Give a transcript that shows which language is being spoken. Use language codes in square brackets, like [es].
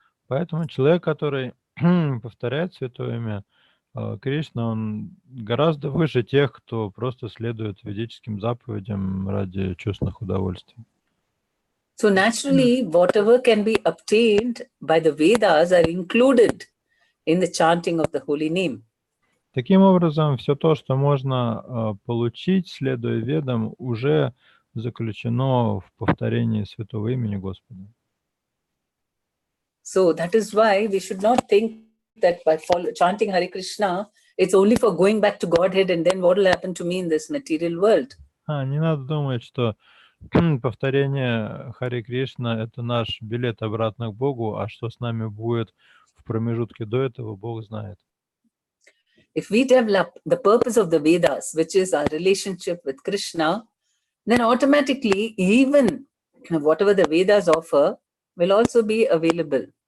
[ru] Поэтому человек, который повторяет святое имя Кришна, он гораздо выше тех, кто просто следует ведическим заповедям ради чувственных удовольствий. [en] So naturally, whatever can be obtained by the Vedas are included in the chanting of the holy name. [ru] Таким образом, все то, что можно получить, следуя ведам, уже заключено в повторении святого имени Господа. [en] So that is why we should not think that by chanting Hare Krishna, it's only for going back to Godhead and then what will happen to me in this material world. [ru] Не надо думать, что повторение Харе Кришна — это наш билет обратно к Богу, а что с нами будет в промежутке до этого, Бог знает. [en] If we develop the purpose of the Vedas, which is our relationship with Krishna, then automatically even whatever the Vedas offer will also be available.